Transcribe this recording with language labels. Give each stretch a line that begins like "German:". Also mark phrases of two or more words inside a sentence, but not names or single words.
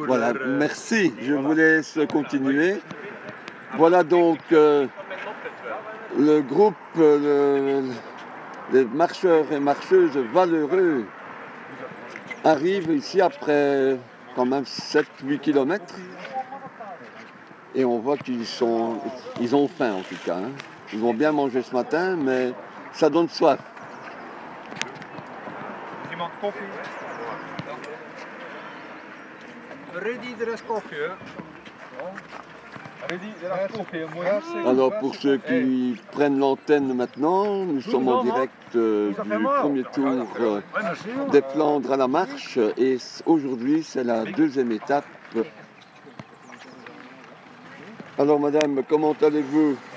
French: Voilà, merci, je vous laisse continuer. Voilà donc le groupe, les marcheurs et marcheuses valeureux arrivent ici après quand même 7-8 km. Et on voit qu'ils ont faim en tout cas. Hein. Ils vont bien manger ce matin, mais ça donne soif.
Dutch: Iemand koffie? Ready, er is koffie. Ready, er is koffie.
French: Alors pour ceux qui prennent l'antenne maintenant, nous sommes en direct du premier tour des Flandres à la marche. Et aujourd'hui, c'est la deuxième étape. Alors madame, comment allez-vous?